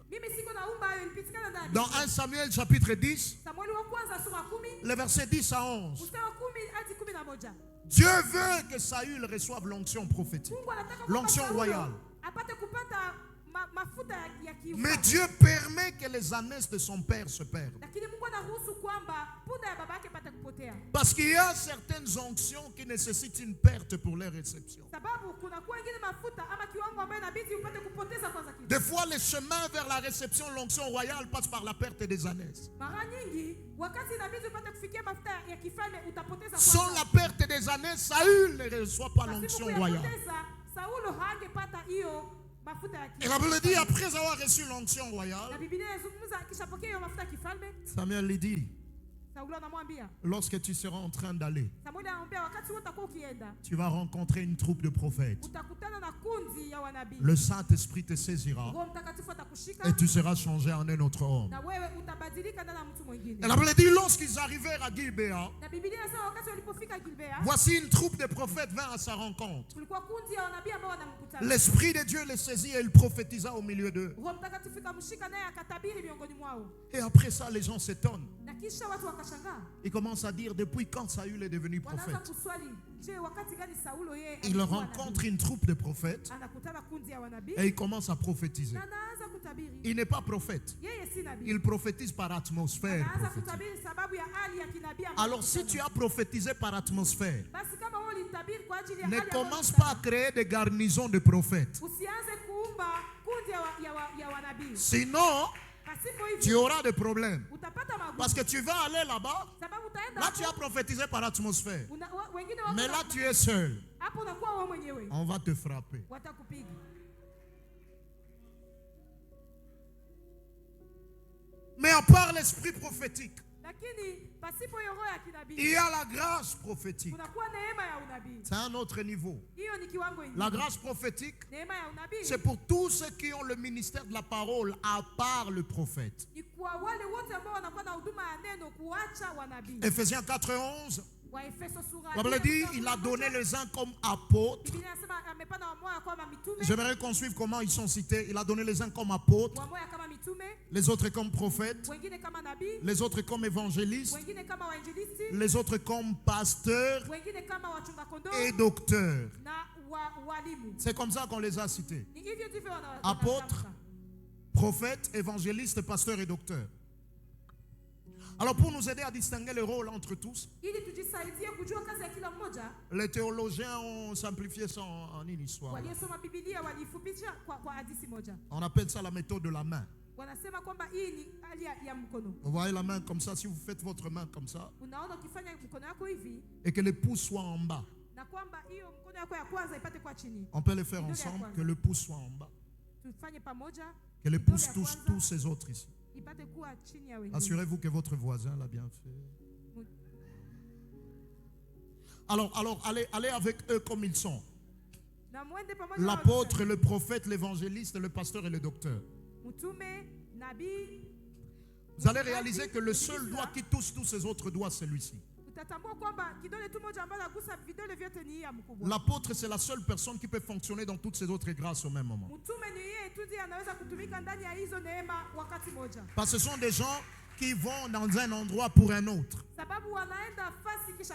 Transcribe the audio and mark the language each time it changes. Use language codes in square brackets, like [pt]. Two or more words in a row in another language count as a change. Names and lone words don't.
[sw] Mimi siko naumba hayo, ilipitikana ndani. [fr] Dans 1 Samuel chapitre 10, [sw] Samueli wa kwanza sura 10 [fr] les versets 10 à 11, [sw] mstari wa 10 hadi 11. [fr] Dieu veut que Saül reçoive l'onction prophétique, [sw] Mungu anataka kwamba [fr] l'onction [sw] Saulo [fr] royale. [sw] apate kupata mafuta ya kiungu. [fr] Mais Dieu permet que les ânesses de son père se perdent. [sw] Lakini Mungu anaruhusu kwamba punda ya baba yake ipate kupotea. [fr] Parce qu'il y a certaines onctions qui nécessitent une perte pour leur réception. [sw] Sababu kuna kuwa ingine mafuta ama kiwango ambayo inabidi upate kupoteza kwanza kitu. [fr] Des fois, le chemin vers la réception de l'onction royale passe par la perte des ânesses. [sw] Mara nyingi wakati inabidi upate kufikia mafuta ya kifalme utapoteza [fr] Sans [sw] kwanza. [fr] la perte des ânesses, Saül ne reçoit pas [sw] Pasipo [fr] l'onction [sw] kuyapoteza, [fr] royale. [sw] Saulo hangepata hiyo mafuta ya [fr] Et la Bible dit, après avoir reçu l'onction [sw] Na [fr] royale, [sw] Biblia inazungumza akishapokea hiyo mafuta ya kifalme, [fr] Samuel lui dit, [sw] Saulo anamwambia, [fr] lorsque tu seras en train d'aller, [sw] Samueli anamwambia wakati wote utakuwa ukienda, [fr] tu vas rencontrer une troupe de prophètes. [sw] utakutana na kundi ya wanabii. [fr] Le Saint-Esprit te saisira [sw] Roho Mtakatifu atakushika [fr] et tu seras changé en un autre homme. [sw] na wewe utabadilika ndani ya mtu mwingine. [fr] Et la Bible dit, lorsqu'ils arrivèrent à Gilbéa, [sw] Na Biblia inasema wakati walipofika Gilbea, [fr] voici une troupe de prophètes vint à sa rencontre. [sw] kulikuwa kundi ya wanabii ambao wanamkutana. [fr] L'Esprit de Dieu les saisit et il prophétisa au milieu d'eux. [sw] Roho Mtakatifu akamshika naye akatabiri miongoni mwao. [fr] Et après ça, les gens s'étonnent. [sw] Na kisha watu wakashangaa. [fr] Ils commencent à dire, depuis quand Saül est devenu [sw] Wanaanza [fr] prophète? [sw] kuswali, je, wakati gani Saulo yeye [fr] Il [sw] alikuwa [fr] rencontre [sw] nabii? [fr] une troupe de prophètes [sw] Anakutana kundi ya wanabii [fr] et il commence à prophétiser. [sw] na anaanza kutabiri. [fr] Il n'est pas prophète. [sw] Yeye si nabii. [fr] Il prophétise par atmosphère [sw] Anaanza [fr] prophétique. [sw] kutabiri sababu ya hali ya kinabii ambayo [fr] Alors si tu as prophétisé par atmosphère, [sw] basi kama wewe ulitabiri kwa ajili ya [fr] ne [sw] hali ambayo [fr] commence [sw] unataka, [fr] pas à créer des garnisons de prophètes. [sw] usianze kuumba kundi ya wanabii. [fr] Sinon, [sw] Pasipo [fr] tu [sw] hivyo [fr] auras des problèmes. [sw] utapata magumu. [fr] Parce que tu vas aller là-bas, [sw] Sababu utaenda [fr] là tu as [sw] hapo, [fr] prophétisé par atmosphère. [sw] wengine wako [fr] Mais là [sw] na- [fr] tu es seul. [sw] hapo unakuwa wewe mwenyewe. [fr] On va te frapper. [sw] Watakupiga. [fr] Mais à part l'esprit prophétique, [sw] Lakini pasipo hiyo roho ya [fr] il [sw] kinabii [fr] y a la grâce prophétique. [sw] kunakuwa neema ya unabii. [fr] C'est un autre niveau. [sw] Hiyo ni kiwango ingine. [fr] La grâce prophétique, [sw] Neema ya unabii [fr] c'est pour tous ceux qui ont le ministère de la parole, à part le prophète. [sw] ni kwa wale wote ambao wanakuwa na huduma ya neno kuacha wanabii. [fr] Ephésiens 4:11, [sw] Waefeso sura [fr] la Bible dit, il a donné les uns comme apôtres. [sw] Biblia inasema amepana wamoja kama mitume, [fr] J'aimerais qu'on suive comment ils sont cités. Il a donné les uns comme apôtres, [sw] wamoja kama mitume, [fr] les autres comme prophètes, [sw] wengine kama nabii, [fr] les autres comme évangélistes, [sw] wengine kama wainjilisti, [fr] les autres comme pasteurs [sw] wengine kama wachunga kondoo [fr] et docteurs. [sw] na walimu. [fr] C'est comme ça qu'on les a cités. [sw] Ni hivyo ndivyo [fr] Apôtres, [sw] wanatamka. [fr] prophètes, évangélistes, pasteurs et docteurs. Alors pour nous aider à distinguer le rôle entre tous, [sw] Ili tujisaidie kujua kazi ya kila mmoja, [fr] Les théologiens ont simplifié ça en une histoire. [sw] Waliosoma Biblia walifupisha kwa hadithi moja. [fr] On appelle ça la méthode de la main. [sw] Wanasema kwamba hii ni hali ya mkono. [fr] Vous voyez la main comme ça, si vous faites votre main comme ça, [sw] Unaona ukifanya mkono wako hivi [fr] et que les pouces soient en bas. [sw] na kwamba hiyo mkono wako ya kwanza ipate kwa chini. [fr] On peut les faire ensemble, que le pouce soit en bas. [sw] Tufanye pamoja. [fr] Que les pouces touchent tous ces autres ici. [sw] Ipate kuwa chini ya wengine. [fr] Assurez-vous que votre voisin l'a bien fait. Alors allez avec eux comme ils sont. [sw] Na muende pamoja na [fr] L'apôtre, le prophète, l'évangéliste, le pasteur et le docteur. [sw] mtume, nabii. [fr] Vous allez réaliser que le seul doigt qui touche tous ces autres doigts, c'est celui-ci. [sw] Utatambua kwamba kidole tu moja ambacho nagusa vidole vyote ni ya mkubwa. [fr] L'apôtre, c'est la seule personne qui peut fonctionner dans toutes ces autres grâces au même moment. [sw] Mtume ni yeye tu ndiye anaweza kutumika ndani ya hizo neema wakati moja. [fr] Parce que ce sont des gens qui vont dans un endroit pour un autre. [sw] Sababu wanaenda fasi kisha